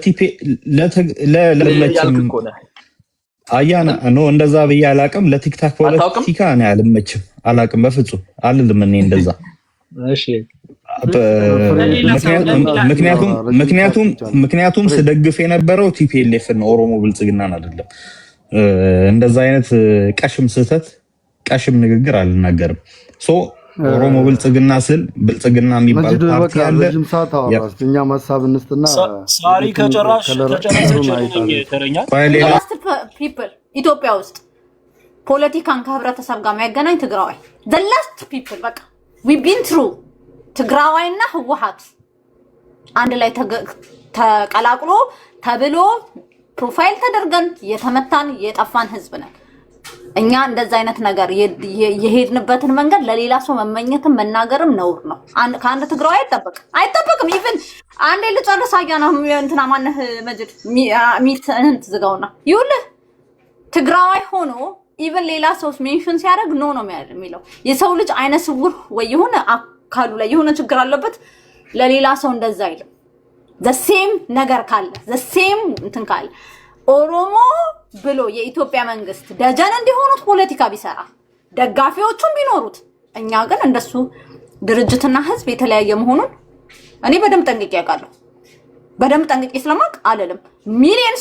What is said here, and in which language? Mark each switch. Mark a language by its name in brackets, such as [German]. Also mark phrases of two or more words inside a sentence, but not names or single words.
[Amharic] አያና ነው እንደዛ ብዬ አላቅም። ለቲክታክ ፖለቲካ እኔ አልመችም፣ አላቅም፣ በፍጹም አልልም እኔ እንደዛ። እሺ ምክንያቱም ስደግፍ የነበረው ቲፒኤልኤፍ ነው ኦሮሞ ብልጽግናን አይደለም። እንደዛ አይነት ቀሽም ስህተት ቀሽም ንግግር አልናገርም። ኦሮሞ ብልጽግና ስል ብልጽግና የሚባል ፓርቲ አለ። እኛ ሐሳብ እንስጥና ሳሪ ከጨራሽ ኢትዮጵያ ውስጥ ፖለቲካን ከህብረተሰብ ጋር የሚያገናኝ ትግራዋይ [English] the last people [Amharic] በቃ we [English] been through [Amharic] ትግራዋይና ህወሓት አንድ ላይ ተቀላቅሎ ተብሎ ፕሮፋይል ተደርገን የተመታን የጠፋን ህዝብ ነን። እኛ እንደዛ አይነት ነገር የሄድንበትን መንገድ ለሌላ ሰው መመኘትም መናገርም ነውር ነው። ከአንድ ትግራዋይ አይጠበቅም። ኢቭን አንዴ ልጨርስ አያና እንትና ማነህ መጅድ ሚት ዝጋውና ይኸውልህ ትግራዋይ ሆኖ ኢቭን ሌላ ሰው ሜንሽን ሲያደርግ ኖ ነው የሚለው። የሰው ልጅ አይነ ስውር ወይ የሆነ አካሉ ላይ የሆነ ችግር አለበት ለሌላ ሰው እንደዛ አይልም። [English] the same [Amharic] ነገር ካለ [English] the same [Amharic] እንትን ካለ ኦሮሞ ብሎ የኢትዮጵያ መንግስት ደጀን እንዲሆኑት ፖለቲካ ቢሰራ ደጋፊዎቹም ቢኖሩት፣ እኛ ግን እንደሱ ድርጅትና ህዝብ የተለያየ መሆኑን እኔ በደም ጠንቅቄ ያውቃለሁ። በደም ጠንቅቄ ስለማቅ አልልም። ሚሊየንስ